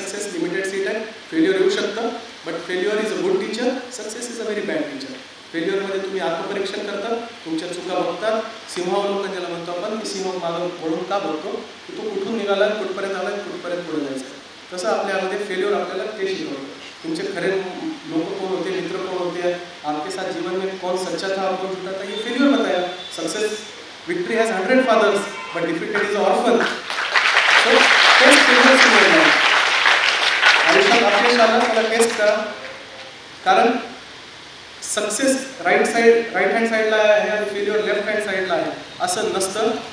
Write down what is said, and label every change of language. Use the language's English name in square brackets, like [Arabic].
[Marathi] Success limited seat आहे, failure येऊ शकतं, [English] But failure is a good teacher, success is a very bad teacher. [Marathi] फेल्युअरमध्ये तुम्ही आत्मपरीक्षण करता, तुमच्या चुका बघतात, सिंहावलोकन ज्याला म्हणतो आपण, की सिंह मागं वळून का बघतो, की तो कुठून निघाला, कुठपर्यंत आला, कुठपर्यंत पुढे जायचं. तसं आपल्यामध्ये फेल्युअर आपल्याला ते शिकवतं. तुमचे खरे लोक कोण होते, [Hindi] मित्र कोण होते, आपके साथ जीवन में कौन सच्चा था और कौन झूठा था, ये फेल्युअर बताया. [English] Success victory has 100 fathers but defeated is orphan. [Marathi] So taste failure आयुष्यात अपयश आलं त्याला टेस्ट करा, कारण सक्सेस राईट हँड साईडला आहे आणि फेल्युअर लेफ्ट हँड साईडला आहे असं नसतं.